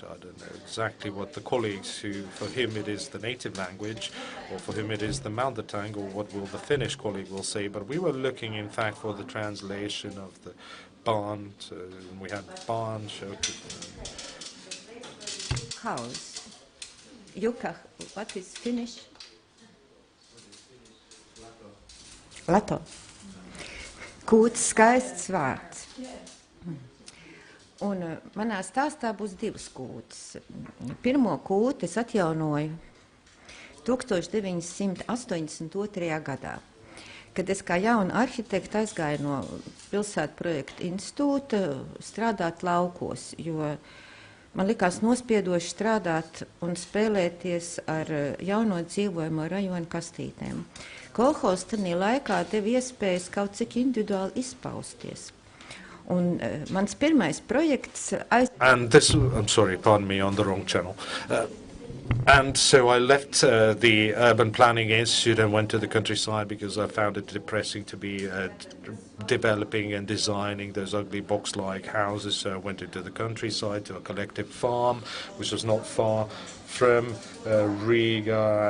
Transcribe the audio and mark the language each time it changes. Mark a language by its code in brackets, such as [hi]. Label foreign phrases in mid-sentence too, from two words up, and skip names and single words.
[en] I don't know exactly what the colleagues who, for him it is the native language, or for him it is the mother tongue, or what will the Finnish colleague will say. But we were looking, in fact, for the translation of the barn. So we had barn, house. Jukka, what is Finnish? Lato. [lv] Kūts, skaists vārds. Un manā stāstā būs divas kūtas. Pirmo kūti es atjaunoju 1982. gadā, kad es kā jauna arhitekta aizgāju no Pilsētu projekta institūta strādāt laukos, jo man likās nospiedoši strādāt un spēlēties ar jauno dzīvojamo rajonu kastītēm. Kolhozs tajā laikā deva iespējas kaut cik individuāli izpausties. Un mans pirmais projekts... [en] And this, I'm sorry, pardon me, on the wrong channel. And so I left the Urban Planning Institute and went to the countryside because I found it depressing to be developing and designing those ugly box-like houses. So I went into the countryside to a collective farm, which was not far from Riga.